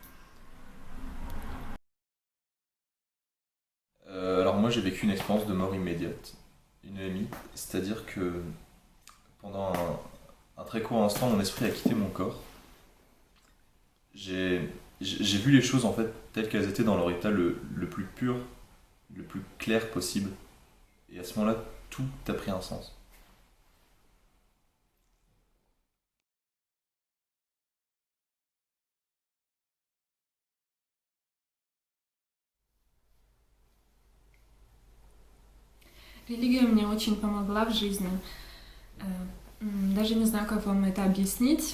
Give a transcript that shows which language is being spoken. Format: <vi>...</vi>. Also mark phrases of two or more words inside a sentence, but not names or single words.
<fr>Alors moi j'ai vécu une expérience de mort immédiate, une EMI, c'est-à-dire que pendant un très court instant mon esprit a quitté mon corps. J'ai vu les choses en fait telles qu'elles étaient dans leur état le plus pur, le plus clair possible. Et à ce moment-là, tout a pris un sens.</fr> <ru>Религия мне очень помогла в жизни. Э, Даже не знаю, как вам это объяснить.</ru>